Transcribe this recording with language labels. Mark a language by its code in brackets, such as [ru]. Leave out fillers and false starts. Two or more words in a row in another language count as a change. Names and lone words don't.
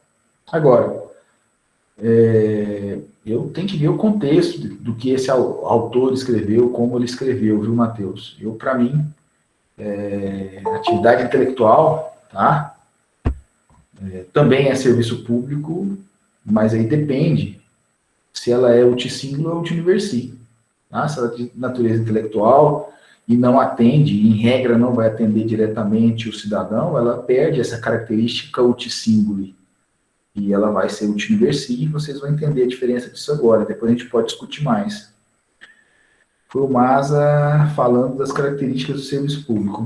[pt] Agora, eu tenho que ver o contexto do que esse autor escreveu, como ele escreveu, viu, Matheus? Para mim, atividade intelectual, tá? Também é serviço público, mas aí depende se ela é [la] uti singuli [pt] ou [la] uti universi. [pt] Tá? Se ela é de natureza intelectual, e não atende, e em regra não vai atender diretamente o cidadão, ela perde essa característica [la] uti-singuli. [pt] E ela vai ser [la] uti-universi, [pt] e vocês vão entender a diferença disso agora. Depois a gente pode discutir mais. Foi o Maza falando das características do serviço público.